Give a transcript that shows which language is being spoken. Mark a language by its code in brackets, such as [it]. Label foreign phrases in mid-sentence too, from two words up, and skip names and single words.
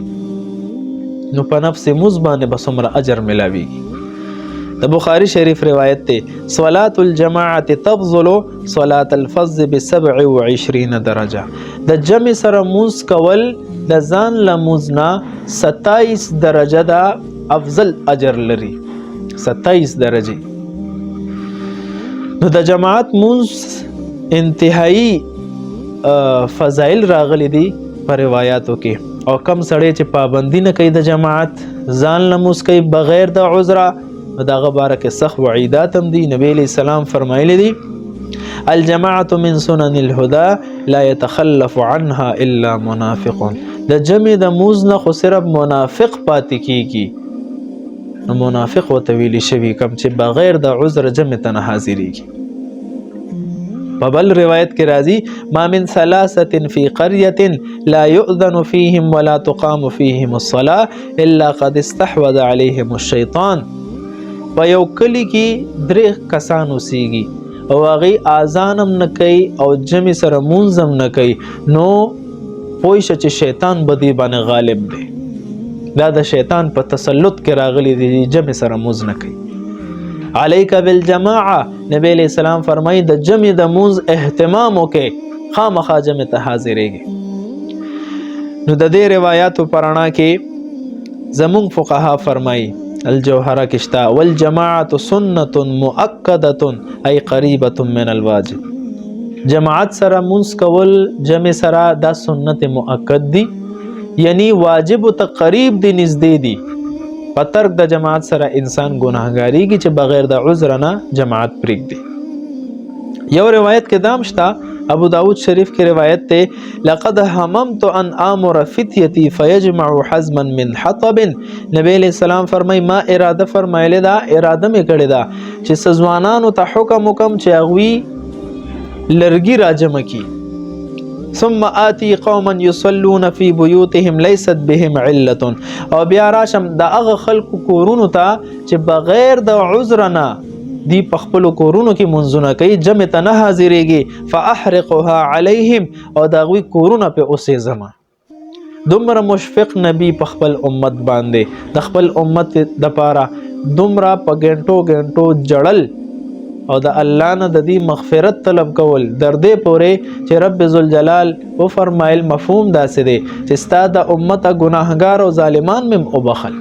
[ps] نو په نفس مونځ باندې به څومره اجر ملاویږي. د بخاری شریف روایت ته [ar] صلاة الجماعة تفضل صلاة الفض ب27 درجه. [ps] د جمع سره مونځ کول د ځان له مونځ نه 27 درجه دا افضل اجر لري، 27 درجه. نو د جماعت مونځ انتهایی فضایل راغلي دي په روایاتو کې، او کم سړی چې پابندي نه کوي د جماعت، ځان له مونځ کوي بغیر د عذره، داغه باره کې سخت وعیدات هم دي. نبی [ar] علیہ السلام [ps] فرمایلی دي [ar] الجماعة من سنن الهدى لا يتخلف عنها الا منافق. [ps] د جمع د مونځ نه خو صرف منافق پاتې کیږي، نو منافق ورته ویلی شوي کم چې بغیر د عذر جمع ته نه حاضریږي. په بل روایت کې راځي [ar] ما من ثلاثة في قرية لا يؤذن فيهم ولا تقام فيهم الصلاة الا قد استحوذ عليهم الشيطان. [ps] په یو کلی کې 3 کسان اوسیږي او هغې اذان هم نه کوي او جمع سره مونځ هم نه کوي، نو پوه شه چې شیطان به دې باندې غالب دی. دا د شیطان په تسلط کې راغلی دی، جمع سره مونځ نه کوي. [ar] علیک بالجماعه، [ps] نبی [ar] علیہ السلام [ps] فرمایي د جمع د مونځ اهتمام وکړي، خامخا جمع ته حاضرېږي. نو د دې روایاتو په رڼا کې زمونږ فقها فرمایي الجوهره کې شته [ar] والجماعة سنة مؤکده ای قریبة من الواجب. [ps] جماعت سره مونځ کول جمع سره دا سنت مؤکد دی، یعنی واجب ته قریب دی، نږدې دی. په ترک د جماعت سره انسان ګناهګاریږي چې بغیر د عذر نه جماعت پرېږدي. یو روایت کې دام شته، ابو داود شریف کې روایت ته [ar] لقد هممت ان امر فتیتی فیجمع حزما من حطب. [ps] نبی [ar] علیہ السلام [ps] فرمای ما اراده فرمایله دا، اراده مې کړې ده چې سزوانانو ته حکم وکم چې هغوی لرګي راجمع کی. [ar] ثم آتی قوما یصلون فی بیوتهم لیست بهم علة، [ps] او بیا راشم د هغه خلکو کورونو ته چې بغیر د عذر نه دی په خپلو کورونو کې منځونه کوي، جمع ته نه حاضرېږي، [ar] فاحرقها علیهم، [ps] او د هغوی کورونه پې اوسېږمه. دومره مشفق نبی په خپل امت باندې، د خپل امت دپاره دومره په ګنټو ګنټو جړل او د الله نه د دې مغفرت طلب کول، در دې پورې چې رب ذوالجلال وفرمایل مفهوم داسې دی چې ستا د امت ګناهګار او ظالمان مې وبخل.